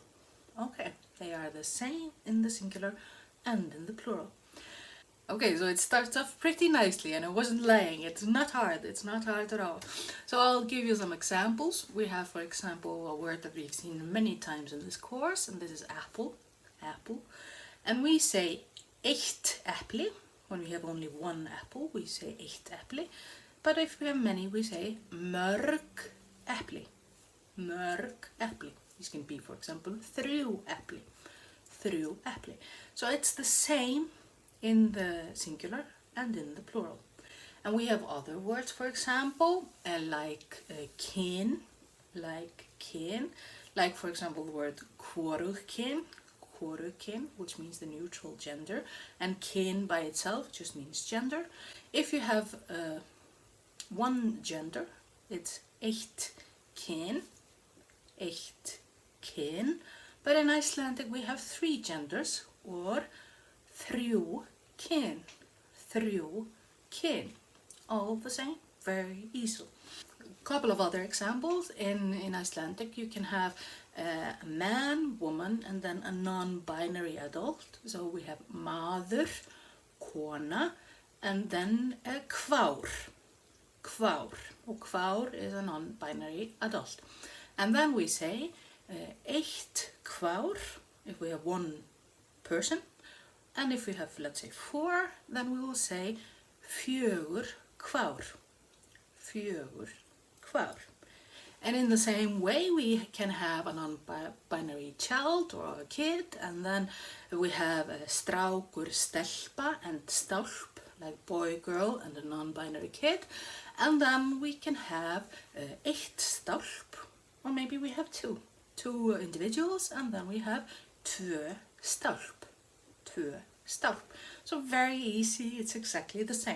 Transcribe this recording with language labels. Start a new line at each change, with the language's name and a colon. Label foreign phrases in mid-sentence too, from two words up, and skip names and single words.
English: Okay, they are the same in the singular and in the plural. Okay, so it starts off pretty nicely, and I wasn't lying. It's not hard at all. So I'll give you some examples. We have, for example, a word that we've seen many times in this course, and this is apple. And we say
Icelandic: eitt epli.
English: When we have only one apple, we say
Icelandic: eitt epli.
English: But if we have many, we say
Icelandic: mörg epli.
English: These can be, for example,
Icelandic: þrjú epli.
English: So it's the same in the singular and in the plural. And we have other words, for example, like kyn, like for example the word hvorugkyn, which means the neutral gender, and kyn by itself just means gender. If you have one gender, it's
Icelandic: eitt kyn,
English: but in Icelandic we have three genders, or
Icelandic: þrjú kyn,
English: all the same, very easy. A couple of other examples. In Icelandic you can have a man, woman, and then a non-binary adult. So we have
Icelandic: maður, kona,
English: and then a kvár. Kvár is a non-binary adult. And then we say
Icelandic: eitt kvár
English: if we have one person. And if we have, let's say, 4, then we will say
Icelandic: fjögur kvár.
English: And in the same way, we can have a non-binary child or a kid, and then we have a
Icelandic: strákur, stelpa,
English: and stálp, like boy, girl, and a non-binary kid. And then we can have
Icelandic: eitt stálp,
English: or maybe we have two individuals, and then we have
Icelandic: tvö stálp.
English: So very easy, it's exactly the same.